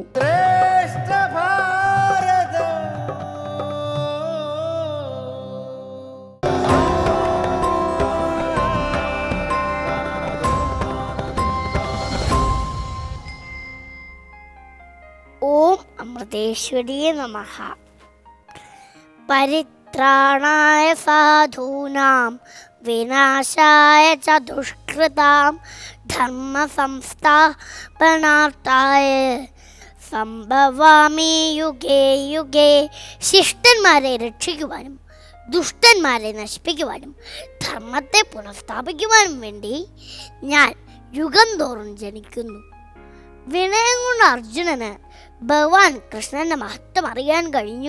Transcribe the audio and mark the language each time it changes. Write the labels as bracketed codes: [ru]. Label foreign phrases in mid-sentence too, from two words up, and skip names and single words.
[ml] ശ്രേഷ്ഠ ഭാരതം [sa] ഓം അമൃതേശ്വരിയെ നമഃ. പരിത്രാണായ സാധൂനാം വിനാശായ ച ദുഷ്കൃതാം ധർമ്മ സംസ്ഥാപനാർത്ഥായ സംഭവാമി യുഗേ യുഗേ. [ml] ശിഷ്ടന്മാരെ രക്ഷിക്കുവാനും ദുഷ്ടന്മാരെ നശിപ്പിക്കുവാനും ധർമ്മത്തെ പുനഃസ്ഥാപിക്കുവാനും വേണ്ടി ഞാൻ യുഗം തോറും ജനിക്കുന്നു. വിനയം കൊണ്ട് അർജുനന് ഭഗവാൻ കൃഷ്ണന്റെ മഹത്വം അറിയാൻ കഴിഞ്ഞു.